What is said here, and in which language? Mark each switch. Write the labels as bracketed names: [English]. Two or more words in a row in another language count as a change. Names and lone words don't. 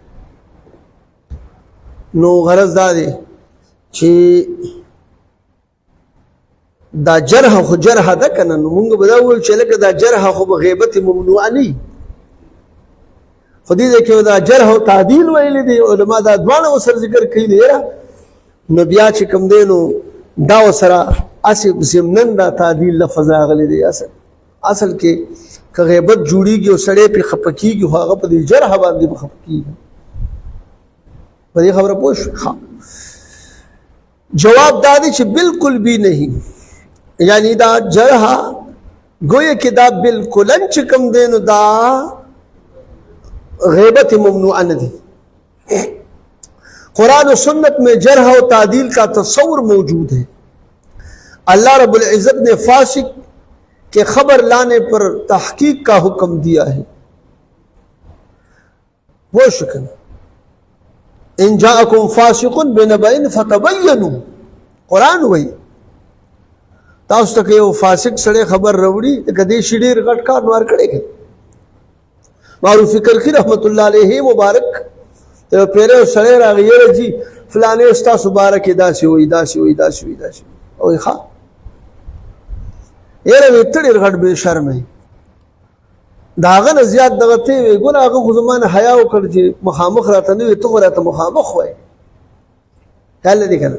[Pashto] نو غرض دا دی چې دا جرح خو جرح ده که نه نو مونږ به دا وویل چې لکه دا جرح خو به غیبت ممنوعه نه وي خو دې ځای کې دا جرح او تعدیل ویلی دی علما دا دواړه ورسره ذکر کوي دی یاره نو بیا چې کوم دی نو دا ورسره هسې ضمنن دا تعدیل لفظ راغلی دی. اصل کې که غیبت جوړېږي او سړی پرې خفه کېږي خو هغه په دې جرح باندې به خفه کېږي. په دې خبره پوه شو؟ جواب دا دی چې [Urdu] بالکل بھی نہیں، [Pashto] یعنی دا جرح [Urdu] گویا کہ [Pashto] دا بالکلن چې کوم دی نو دا غیبت ممنوع نہ دی. [Urdu] قرآن و سنت میں جرح و تعدیل کا تصور موجود ہے. اللہ رب العزت نے فاسق کے خبر لانے پر تحقیق کا حکم دیا ہے. وہ شکل [Arabic] ان جاءکم فاسق بنبأ فتبینوا [Pashto] قرآن وی تاسو ته یو فاسق سړی خبر راوړي لکه دې شي ډېر غټ کار نور کړی کوي. معروف کرخی [Arabic] رحمت الله علیه [Pashto] مبارک یو پیره سړی راغی یاره جي فلانې ستاسو باره کې داسې وایي وایي ښه یاره وی ته ډېر غټ بې شرمه یې د هغه نه زیات دغه ته وی ګوره هغه خو زما نه حیا وکړ چې مخامخ راته نه وي ته خو راته مخامخ وایې خیال لري که نه.